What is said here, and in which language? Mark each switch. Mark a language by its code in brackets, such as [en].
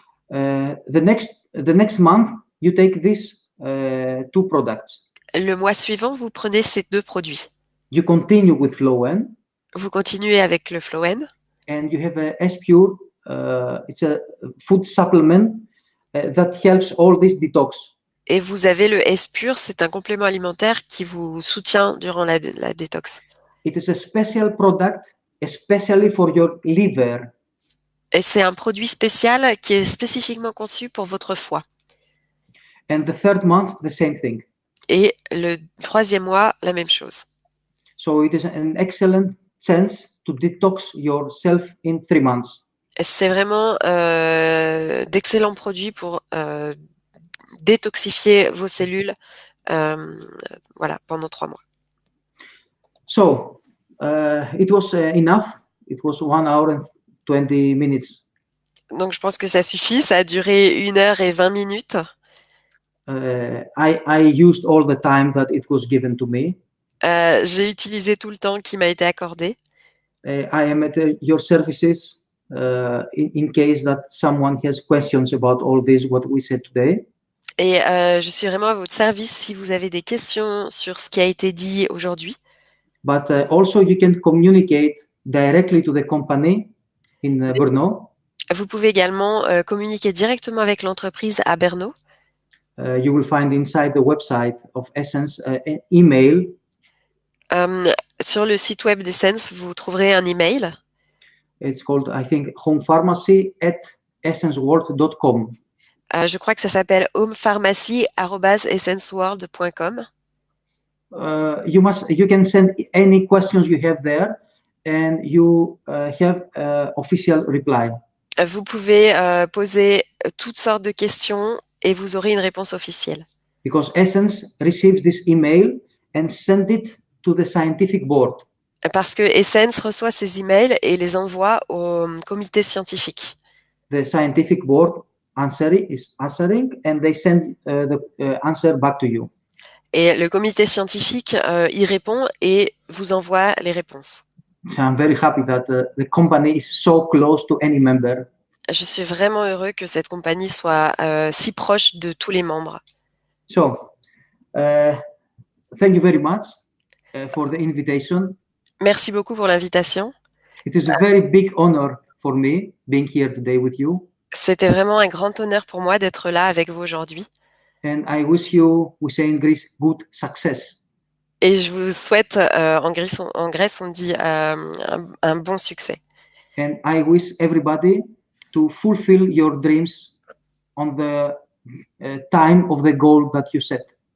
[en] The next month, you take these 2 products. [fr] Le mois suivant, vous prenez ces 2 produits. [en] You continue with Flowen. [fr] Vous continuez avec le Flowen. [en] And you have a S-Pure. It's a food supplement that helps all this detox. [fr] Et vous avez le S-Pure, c'est un complément alimentaire qui vous soutient durant la détox. [en] It is a special product, especially for your liver. [fr] Et c'est un produit spécial qui est spécifiquement conçu pour votre foie. [en] And the third month, the same thing. [fr] Et le 3e mois, la même chose. [en] So it is an excellent chance to detox yourself in 3 months. [fr] C'est vraiment d'excellents produits pour détoxifier vos cellules pendant 3 mois. [en] So it was enough. It was 1 hour and 20 minutes. [fr] Donc je pense que ça suffit. Ça a duré 1 heure et 20 minutes. [en] I used all the time that it was given to me. [fr] J'ai utilisé tout le temps qui m'a été accordé. [en] I am at your services in case that someone has questions about all this, what we said today. [fr] Et je suis vraiment à votre service si vous avez des questions sur ce qui a été dit aujourd'hui. [en] But also you can communicate directly to the company in Brno. [fr] Vous pouvez également communiquer directement avec l'entreprise à Brno. [en] You will find inside the website of Essence an email. [fr] Sur le site web d'Essence, vous trouverez un email. [en] It's called, I think, homepharmacy@essenceworld.com. [fr] Je crois que ça s'appelle homepharmacy@essenceworld.com. [en] You can send any questions you have there, and you have official reply. [fr] Vous pouvez poser toutes sortes de questions et vous aurez une réponse officielle. [en] Because Essence receives this email and send it to the scientific board. [fr] Parce que Essence reçoit ces emails et les envoie au comité scientifique. [en] The scientific board is answering and they send the answer back to you. [fr] Et le comité scientifique y répond et vous envoie les réponses. [en] So I'm very happy that the company is so close to any member. [fr] Je suis vraiment heureux que cette compagnie soit si proche de tous les membres. [en] So, thank you very much for the invitation. [fr] Merci beaucoup pour l'invitation. [en] It is a very big honor for me being here today with you. [fr] C'était vraiment un grand honneur pour moi d'être là avec vous aujourd'hui. [en] And I wish you, we say in Greece, good success. [fr] Et je vous souhaite, en Grèce, on dit un bon succès. [en] And I wish everybody to fulfill your dreams on the time of the goal that you set.